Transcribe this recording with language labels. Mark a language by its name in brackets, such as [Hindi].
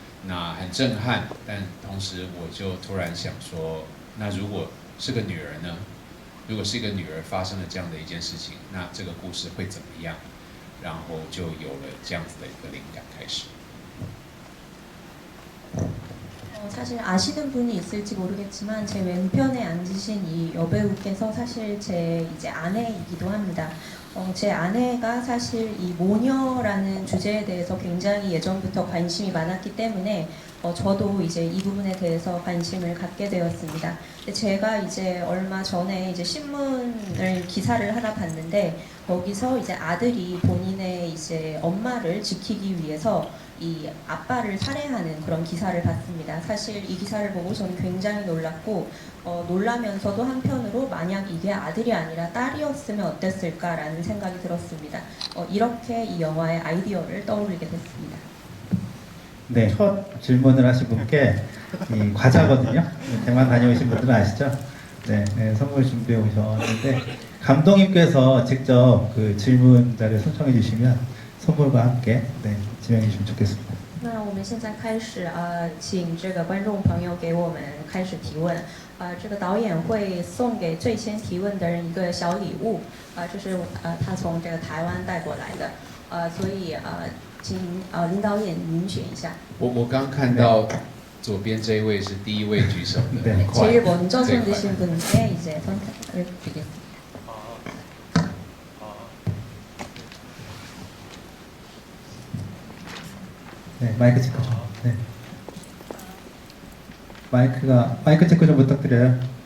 [Chinese] 那很震撼，但同时我就突然想说，那如果是个女儿呢？如果是一个女儿发生了这样的一件事情，那这个故事会怎么样？然后就有了这样子的一个灵感开始。 [Korean] 사실 아시는 분이 있을지 모르겠지만 제 왼편에 앉으신 이 여배우께서 사실 제 이제 아내이기도 합니다. 제 아내가 사실 이 모녀라는 주제에 대해서 굉장히 예전부터 관심이 많았기 때문에 저도 이제 이 부분에 대해서 관심을 갖게 되었습니다. 근데 제가 이제 얼마 전에 이제 신문을 기사를 하나 봤는데 거기서 이제 아들이 본인의 이제 엄마를 지키기 위해서 이 아빠를 살해하는 그런 기사를 봤습니다. 사실 이 기사를 보고 저는 굉장히 놀랐고 놀라면서도 한편으로 만약 이게 아들이 아니라 딸이었으면 어땠을까라는 생각이 들었습니다. 이렇게 이 영화의 아이디어를 떠올리게 됐습니다. 네, 첫 질문을 하신 분께 이 과자거든요. 대만 다녀오신 분들은 아시죠? 네, 네, 선물 준비해 오셨는데 감독님께서 직접 그 질문자를 선정해 주시면 선물과 함께 네, 지명해 주시면 좋겠습니다. [Chinese] 那我们现在开始请这个观众朋友给我们开始提问。这个导演会送给最先提问的人一个小礼物。这是他从这个台湾带过来的。所以请林导演您选一下。我刚看到左边这一位是第一位举手的， [Korean] 네. [Chinese] 很快 [Korean] 제일 먼저 [Chinese] 最 [Korean] 손 [Chinese] 快 [Korean] 드신 분께 이제 선택을 드리겠습니다. 네, 마이크 체크 좀. 네. 마이크 체크 좀 부탁드려요.